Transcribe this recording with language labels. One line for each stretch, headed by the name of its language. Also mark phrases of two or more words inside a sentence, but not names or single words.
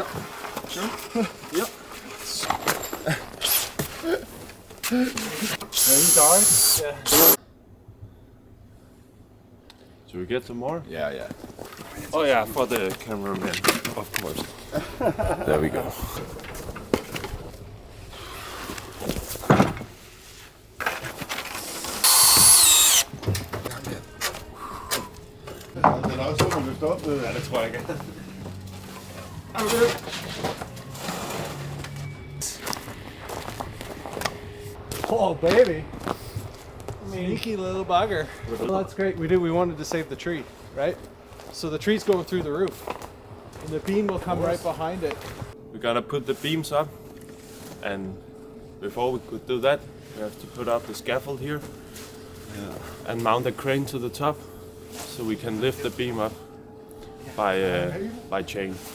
English: Sure? Yep. Very dark. Yeah. Should we get some more? Yeah. Oh yeah, for the cameraman, of course. There we go.
Danish: Den er også så, man løfter op. Ja, det tror jeg ikke. Er du det?
English: Oh, baby. Sneaky little bugger. Well, that's great. We wanted to save the tree, right? So the tree's going through the roof. And the beam will come right behind it. We're gonna put the beams up, and before we could do that, we have to put up the scaffold here and mount a crane to the top so we can lift the beam up by chain.